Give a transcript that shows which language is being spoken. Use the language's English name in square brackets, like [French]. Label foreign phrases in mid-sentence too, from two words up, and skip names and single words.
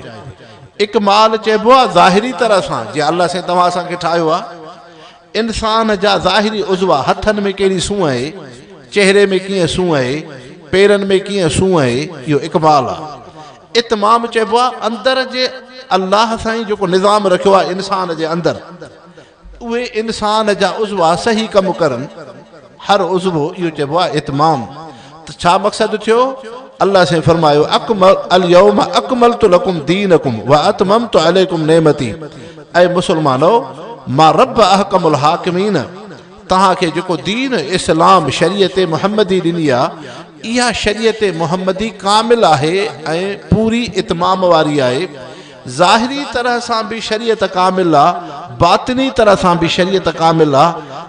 [Sindhi] इकमाल चइबो आहे ज़ाहिरी तरह सां, जीअं अल्लाह से तव्हां असांखे ठाहियो आहे, इंसान जा ज़ाहिरी उज़वा, हथनि में कहिड़ी सूंहं आहे, चहिरे में कीअं सूंहं आहे, पेरनि में कीअं सूंहं आहे, इहो इकमाल आहे। इतमाम चइबो आहे अंदर जे अल्लाह साईं जेको निज़ाम रखियो आहे इंसान जे अंदरि, उहे इंसान जा उज़वा सही कमु करनि, हर उज़वो, इहो चइबो आहे इतमाम। त छा मक़सदु थियो, अल्लाह से फरमायो [Arabic] اليوم أكملت لكم دينكم وأتممت عليكم نعمتي. [Sindhi] ऐं मुसलमानो, मां रब [Arabic] أحكم الحاكمين, [Sindhi] तव्हांखे जेको दीन इस्लाम शरीयत मुहम्मदी ॾिनी आहे, इहा शरीयत मुहम्मदी कामिल आहे ऐं पूरी इतमाम वारी आहे। ज़ाहिरी तरह सां बि शरीयत कामिल आहे, बातिनी तरह सां बि शरीयत कामिल आहे।